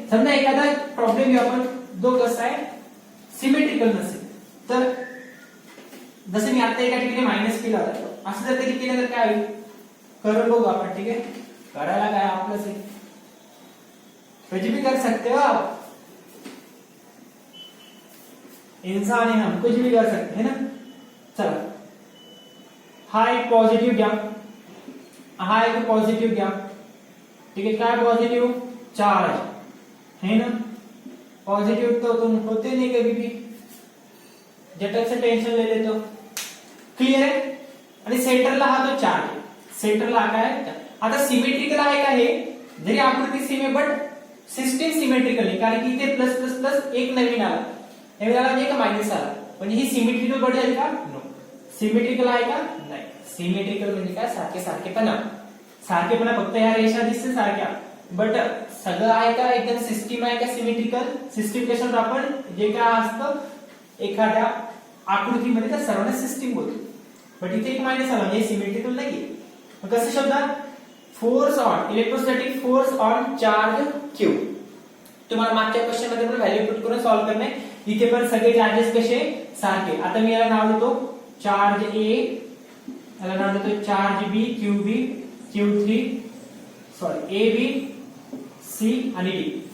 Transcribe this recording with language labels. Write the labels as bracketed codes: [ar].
[mr] समजा एखादा प्रॉब्लेम घेऊ आपण जो कसा आहे सिमेट्रिकल नसेल तर जसं मी आता एका ठिकाणी मायनस केला होता असं जर कधी केलं तर काय होईल करून बघू आपण ठीक आहे. करायला काय आपलंच आहे [hi] कुछ भी कर सकते हो आप. इंसान है हम कुछ भी कर सकते हैं ना. [mr] चला हा एक पॉझिटिव्ह घ्या हा एक पॉझिटिव्ह घ्या ठीक आहे. काय पॉझिटिव्ह चार्ज है ना. [hi] पॉझिटिव्ह तो तुम होते नहीं कभी भी झटक से टेंशन ले लेते हो. [mr] क्लियर आहे. आणि सेंटरला हा तो चार्ज सेंटरला काय आहे. आता सिमेट्रिकल आहे का हे जरी आकृती सेम आहे बट सिस्टीम सिमेट्रिकल नाही कारण की इथे प्लस प्लस प्लस एक नवीन आला म्हणजे का मायनस आला म्हणजे ही सिमेट्रिकल बॉडी आहे का नो. सिमेट्रिकल आहे का नाही. सिमेट्रिकल म्हणजे काय सारखेपणा फक्त ह्या रेषा दिसते सारख्या बट सगळं आहे का एकदम सिस्टीम आहे का सिमेट्रिकल. सिस्टीम कशावर आपण जे काय असतं एखाद्या आकृतीमध्ये त्या सर्वांना सिस्टीम बोलतो बट इथे एक मायनस आला म्हणजे सिमेट्रिकल नाहीये. मग कसं शब्दात force on electrostatic force on charge Q. तुम्हाला मागच्या क्वेश्चन मध्ये पण व्हॅल्यू पुट करून सॉल्व्ह करणे. इथे पण सगळे चार्जेस कसे सारखे. आता मी याला नाव देतो चार्ज ए याला नाव देतो charge B Q B Q3 sorry A B C आणि डी.